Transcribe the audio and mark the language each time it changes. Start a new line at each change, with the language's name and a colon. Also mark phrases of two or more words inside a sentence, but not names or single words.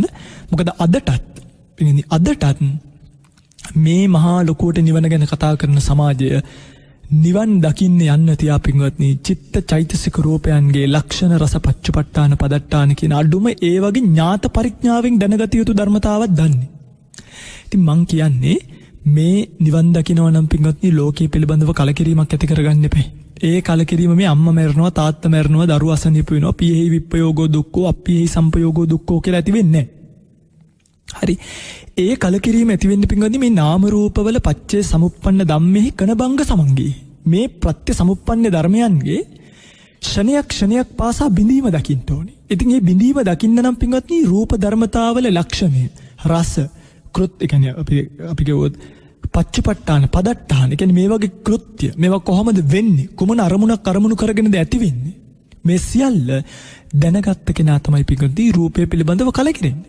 Sinhala: මොකද අදටත් මේ මහා ලොකුවට නිවන ගැන කතා කරන සමාජය නිවන් දකින්න යන්න තියා පින්වත්නි චිත්ත චෛතසික රූපයන්ගේ ලක්ෂණ රස
Pali: පච්චපට්ඨාන පදට්ඨාන
Sinhala: කියන අඩුම ඒ වගේ ඥාත පරිඥාවෙන් දැනගත යුතු ධර්මතාවක් දන්නේ. ඉතින් මං කියන්නේ මේ නිවන් දකින්නවා නම් පින්වත්නි ලෝකයේ පිළිබඳව කලකිරීමක් ඇති කරගන්න එපා. ඒ කලකිරීම මේ අම්මා මැරෙනවා තාත්තා මැරෙනවා දරුවා අසනීප වෙනවා
Pali: පියෙහි විප්පයෝගෝ දුක්ඛෝ අප්පියෙහි සම්පයෝගෝ දුක්ඛෝ
Sinhala: කියලා ඇති වෙන්නේ නැහැ. හරි. ඒ කලකිරීම ඇති වෙන්නේ පින්වත්නි මේ නාම රූපවල
Pali: පච්චේ සමුප්පන්න ධම්මෙහි කනබංග සමංගේ.
Sinhala: මේ ප්‍රත්‍ය සමුප්පන්න ධර්මයන්ගේ ක්ෂණයක් පාසා බිඳීම දකින්න ඕනේ. ඉතින් මේ බිඳීම දකින්න නම් පින්වත්නි රූප ධර්මතාවල ලක්ෂණය රස කෘත් ඒ කියන්නේ අපි කියවොත්
Pali: පච්චපට්ඨාන පදට්ඨාන
Sinhala: කියන්නේ මේ වගේ කෘත්‍ය මේවා කොහොමද වෙන්නේ කුමන අරමුණු කරගෙනද ඇති වෙන්නේ මේ සියල්ල දැනගත්ත කෙනා තමයි පිටුදී රූපය පිළිබඳව කලකිරෙන්නේ.